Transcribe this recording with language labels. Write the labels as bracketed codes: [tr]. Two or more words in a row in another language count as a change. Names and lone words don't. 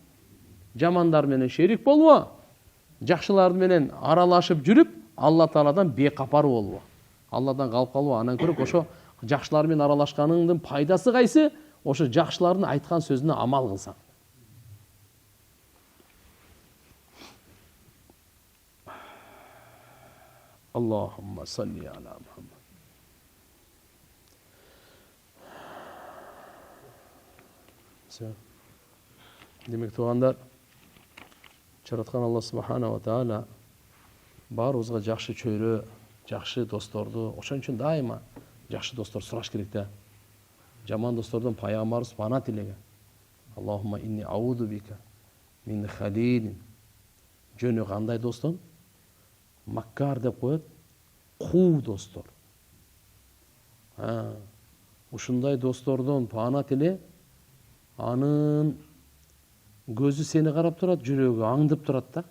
[ky] Жамандар менен шерик болбо, жакшылар менен аралашып жүрүп, Алла Тааладан бекапар болбо. Алладан калып калбо. Анан көрөк ошо жакшылар менен аралашканыңдын пайдасы кайсы? Ошо жакшылардын айткан сөзүнө амал кылсаң. [ar] اللهم صل على محمد. [ky] Демек тугандар, жараткан Алла [ar] سبحانه وتعالى [ky] баарыбызга жакшы чөйрө, жакшы досторду, ошон үчүн дайыма жакшы достор сураш керек да. Жаман достордон пайгамбарыбыз пана тилеген. [ar] اللهم إني أعوذ بك من خليل. [ky] Жөнү кандай достон? Маккар деп коет. Куу достор. Ушундай достордон пана тиле. Анын көзү сени карап турат, жүрөгү аңдып турат да.